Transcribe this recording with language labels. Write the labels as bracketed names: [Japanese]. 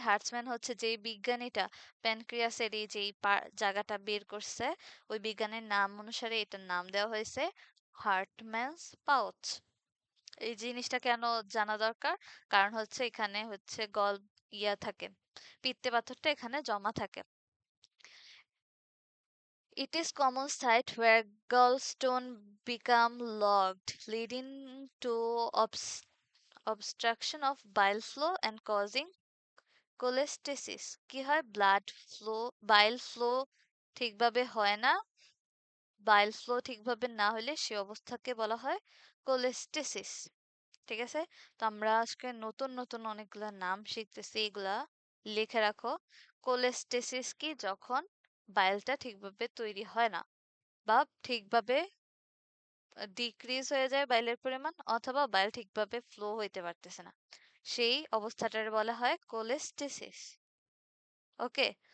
[Bangla] হার্টসম্যান হচ্ছে যেই বিজ্ঞানীটা প্যানক্রিয়াসের এই যে জায়গাটা বের করছে, ওই বিজ্ঞানীর নাম অনুসারে এটার নাম দেওয়া হয়েছে হার্টম্যানস পাউচ। এই জিনিসটা কেন জানা দরকার? কারণ হচ্ছে এখানে হচ্ছে ইয়া থাকে, পিত্তে পাথরটা এখানে জমা থাকে। [English] It is common site where gallstone become logged, leading to obstruction of bile flow and causing cholestasis। [Bangla] কি হয়? ব্লাড ফ্লো, বাইল ফ্লো ঠিকভাবে হয় না। বাইল ফ্লো ঠিকভাবে না হলে সে অবস্থাকে বলা হয় কোলেস্টেসিস। ঠিক আছে? তো আমরা আজকে নতুন নতুন অনেকগুলা নাম শিখতেছি, এগুলা লিখে রাখো। কোলেস্টেসিস কি? যখন বাইলটা ঠিকভাবে তৈরি হয় না বা ঠিকভাবে ডিক্রিজ হয়ে যায় বাইলের পরিমাণ, অথবা বাইল ঠিকভাবে ফ্লো হইতে পারতেছে না, সেই অবস্থাটার বলা হয় কোলেস্টেসিস। ওকে?